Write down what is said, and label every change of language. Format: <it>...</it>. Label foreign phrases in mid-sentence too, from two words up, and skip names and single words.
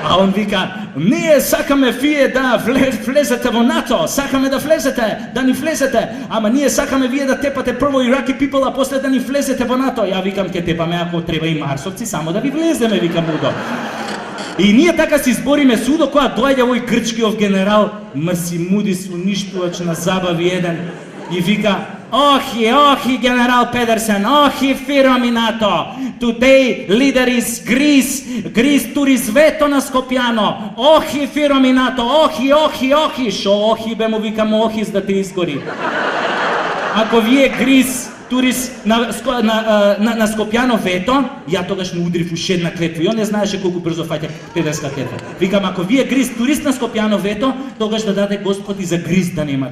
<mk>А он вика, ние сакаме вие да влезете во НАТО, сакаме да влезете, да ни влезете, ама ние сакаме вие да тепате прво Ираки people, а после да ни влезете во НАТО. Ја викам, ке тепаме ако треба и марсовци, само да ви влеземе, викам Удо. И ние така се избориме с Удо, која доаѓа овој грчкиов генерал Масимудис, уништувач на забави еден, и вика,</mk> <el>Όχι, στρατηγέ Πέντερσεν, όχι, Φυρόμ ΝΑΤΟ.</el> <en>Today, leader is Greece. Greece tourist veto</en> <mk>на Скопјано.</mk> <el>Όχι, Φυρόμ ΝΑΤΟ, όχι.</el> <mk>Шо охи, бе му викам охис да те изгори. Ако вие</mk> <en>Greece tourist</en> <mk>на Скопјано</mk> <en>veto,</en> <mk>ја тогаш му удрив уште една клетва. И он не знаеше колку брзо фаќа педерска клетва. Викам, ако вие</mk> <en>Greece tourist</en> <mk>на Скопјано</mk> <en>veto,</en> <mk>тогаш да даде Господ и за Грис да немате.</mk>